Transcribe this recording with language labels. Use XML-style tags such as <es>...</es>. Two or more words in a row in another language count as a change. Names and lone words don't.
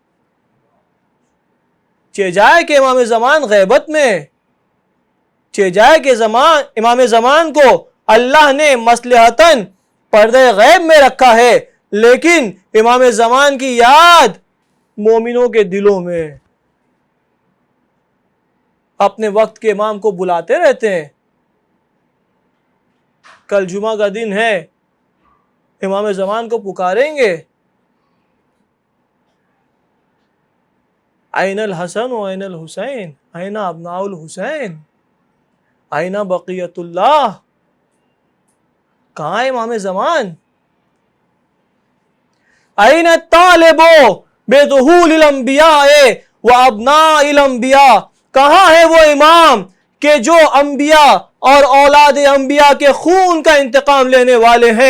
<ur>چہ جائے کہ امام زمان غیبت میں، چہ جائے کہ امام زمان کو اللہ نے مصلحتاً پردے غیب میں رکھا ہے، لیکن امام زمان کی یاد مومنوں کے دلوں میں، اپنے وقت کے امام کو بلاتے رہتے ہیں۔ کل جمعہ کا دن ہے، امام زمان کو پکاریں گے،</ur> <ar>این الحسن و این الحسین، این ابناء الحسین، این بقیت اللہ،</ar> <ur>کہاں ہے امام زمان؟</ur> <ar>این الطالب بظہول الانبیاء و ابناء الانبیاء،</ar> <ur>کہاں ہے وہ امام کہ جو انبیاء اور اولاد انبیاء کے خون کا انتقام لینے والے ہیں؟</ur>